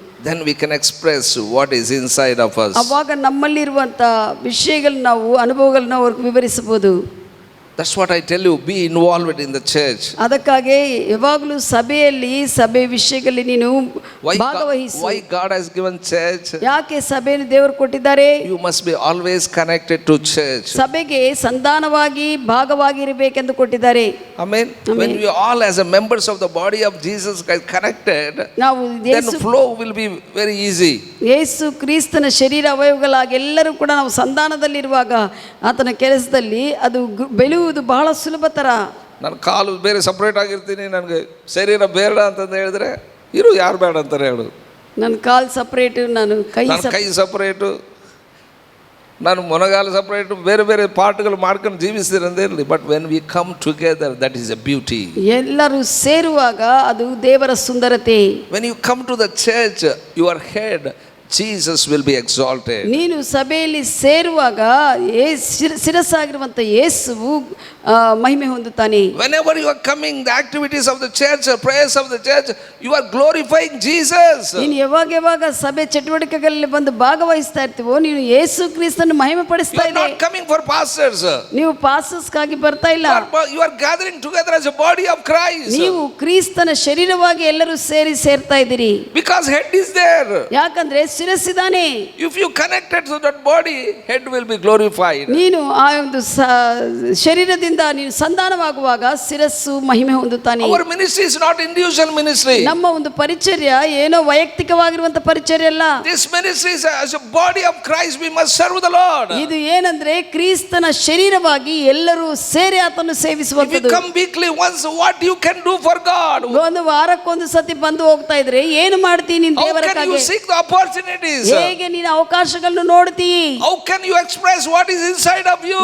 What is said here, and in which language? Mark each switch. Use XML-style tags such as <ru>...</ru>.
<en>Then we can express what is inside of us.</en> <kn>ಅವಾಗ ನಮ್ಮಲ್ಲಿರುವಂಥ ವಿಷಯಗಳನ್ನ ನಾವು ಅನುಭವಗಳನ್ನ ಅವ್ರಿಗೆ ವಿವರಿಸಬಹುದು.</kn> <en>That's what I tell you, be involved in the church.</en> <kn>ಅದಕ್ಕಾಗಿ ಯಾವಾಗಲೂ ಸಭೆಯಲ್ಲಿ ಸಭೆ ವಿಷಯಗಳಲ್ಲಿ ನೀನು ಭಾಗವಹಿಸು.</kn> <en>Why God has given church?</en> <kn>ಯಾಕೆ ಸಭೆಯನ್ನು ದೇವರು ಕೊಟ್ಟಿದ್ದಾರೆ?</kn> <en>You must be always connected to church.</en> <kn>ಸಭೆಗೆ ಸಂಧಾನವಾಗಿ ಭಾಗವಾಗಿರಬೇಕೆಂದು ಕೊಟ್ಟಿದ್ದಾರೆ.</kn> <en>Amen. When we all as a members of the body of Jesus Christ connected,</en> <kn>ನಾವು</kn> <en>then flow will be very easy.</en> <kn>ಯೇಸು ಕ್ರಿಸ್ತನ ಶರೀರ ಅವಯವಗಳಾಗಿ ಎಲ್ಲರೂ ಕೂಡ ನಾವು ಸಂಧಾನದಲ್ಲಿರುವಾಗ ಆತನ ಕೆಲಸದಲ್ಲಿ ಅದು ಬೆಳೆಯುವುದು ಬಹಳ ಸುಲಭತರ. ನನ್ನ ಕಾಲು ಬೇರೆ ಸಪ್ರೇಟ್ ಆಗಿರ್ತೀನಿ, ನನಗೆ ಶರೀರ ಬೇಡ ಅಂತಂದು ಹೇಳಿದ್ರೆ ಇರು, ಯಾರು ಬೇಡ ಅಂತಾರೆ ಹೇಳು. ನನ್ನ ಕಾಲು ಸಪ್ರೇಟು, ನಾನು ಕೈ ಸಪ್ರೇಟು, ನಾನು ಮೊನಗಾಲು ಸಪ್ರೇಟು, ಬೇರೆ ಬೇರೆ ಪಾರ್ಟ್ಗಳು ಮಾಡ್ಕೊಂಡು ಜೀವಿಸ್ತೀರಿ ಅಂತ ಇರಲಿ.</kn> <en>But when we come together, that is a beauty.</en> <kn>ಎಲ್ಲರೂ ಸೇರುವಾಗ ಅದು ದೇವರ ಸುಂದರತೆ.</kn> <en>When you come to the church, your head Jesus will be exalted.</en> <kn>ನೀನು ಸಭೆಯಲ್ಲಿ ಸೇರುವಾಗ ಶಿರಸ್ಸಾಗಿರುವಂತ ಯೇಸುವು ಮಹಿಮೆ ಹೊಂದುತ್ತಾನೆ.</kn> <en>Whenever you are coming, the activities of the church, prayers of the church, you are glorifying Jesus.</en> <kn>ನೀನು ಯಾವಾಗ ಸಭೆ ಚಟುವಟಿಕೆಗಳಲ್ಲಿ ಬಂದು ಭಾಗವಹಿಸ್ತಾ ಇರ್ತೀವೋ ನೀನು ಯೇಸು ಕ್ರಿಸ್ತನ ಮಹಿಮೆ ಪಡಿಸ್ತಾ ಇದ್ದೀಯ.</kn> <en>You are not coming for pastors.</en> <kn>ನೀವು ಪಾಸ್ಟರ್ಸ್ಗಾಗಿ ಬರ್ತಾ ಇಲ್ಲ.</kn> <en>You are gathering together as a body of Christ.</en> <kn>ನೀವು ಕ್ರಿಸ್ತನ ಶರೀರವಾಗಿ ಎಲ್ಲರೂ ಸೇರ್ತಾ ಇದ್ದೀರಿ.</kn> <en>Because head is there.</en> <kn>ಯಾಕಂದ್ರೆ ಶಿರಸ್ಸಿದಾನೆ.</kn> <en>If you connected to that body, head will be glorified.</en> <kn>ನೀನು ಆ ಒಂದು ಶರೀರದಿಂದ ನೀನು ಸಂಧಾನವಾಗುವಾಗ ಶಿರಸ್ಸು ಮಹಿಮೆ ಹೊಂದುತ್ತಾನೆ.</kn> <en>Our ministry is not individual ministry.</en> <kn>ನಮ್ಮ ಒಂದು ಪರಿಚರ್ಯ ಏನೋ ವೈಯಕ್ತಿಕವಾಗಿರುವಂತ ಪರಿಚರ್ಯ ಅಲ್ಲ.</kn> <en>This ministry is as a body of Christ, we must serve the Lord.</en> <kn>ಇದು ಏನಂದ್ರೆ ಕ್ರಿಸ್ತನ ಶರೀರವಾಗಿ ಎಲ್ಲರೂ ಸೇರಿ ಆತನನ್ನು ಸೇವಿಸುವಂತದ್ದು.</kn> <en>If you come weekly once, what you can do for God?</en> <kn>ಒಂದು ವಾರಕ್ಕೊಂದು ಸತಿ ಬಂದು ಹೋಗ್ತಾ ಇದ್ರೆ ಏನು ಮಾಡ್ತೀನಿ ನೀನು ದೇವರಕ್ಕಾಗಿ?</kn> <en>How can you seek the opportunities?</en> <kn>ಹೇಗೆ ನೀನು ಅವಕಾಶಗಳನ್ನು ನೋಡ್ತೀ?</kn> <en>How can you express what is inside of you?</en>